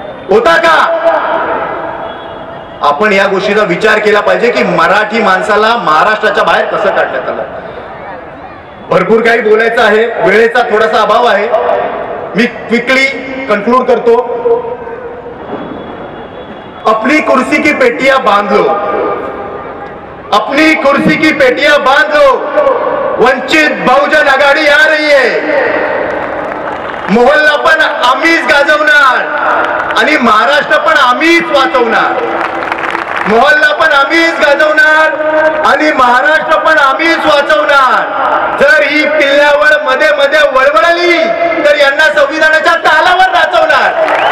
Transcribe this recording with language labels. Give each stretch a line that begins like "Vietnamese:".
Marathi: होता का? आपण या गोष्टीचा विचार केला पाहिजे की मराठी माणसाला महाराष्ट्राच्या बाहेर कसं काढण्यात आलं. भरपूर काही बोलायचं आहे, वेळेचा थोडासा अभाव आहे. मी क्विकली कंक्लूड करतो.
Hindi: अपनी कुर्सी की पेटियां बांध लो, अपनी कुर्सी की पेटियां बांध लो. वंचित बहुजन आघाडी आ रही है.
Marathi: मोहल्ला पण आम्हीच गाजवणार आणि महाराष्ट्र पण आम्हीच वाचवणार. मोहल्ला पण आम्हीच गाजवणार आणि महाराष्ट्र पण आम्हीच वाचवणार. जर ही पिल्ल्यावर मध्ये मध्ये वळवळली तर यांना संविधानाच्या तालावर नाचवणार.